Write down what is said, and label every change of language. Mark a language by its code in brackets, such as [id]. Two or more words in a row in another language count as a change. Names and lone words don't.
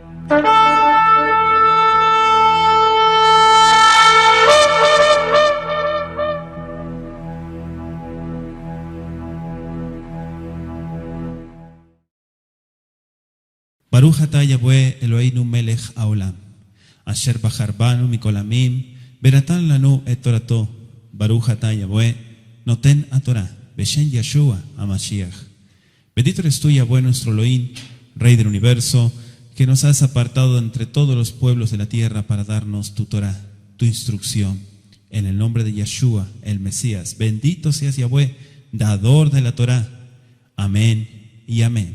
[he] ברוך אתה יהוה אלוהינו מלך העולם, אשר בחר בנו מכל העמים, ונתן לנו את תורתו. ברוך אתה יהוה נותן התורה, בשם ישוע המשיח. [es] Bendito eres tú, Yahweh, nuestro Elohim, Rey del universo, que nos has apartado entre todos los pueblos de la tierra para darnos tu Torah, tu instrucción. En el nombre de Yeshua, el Mesías, bendito seas Yahweh, dador de la Torah. Amén y amén.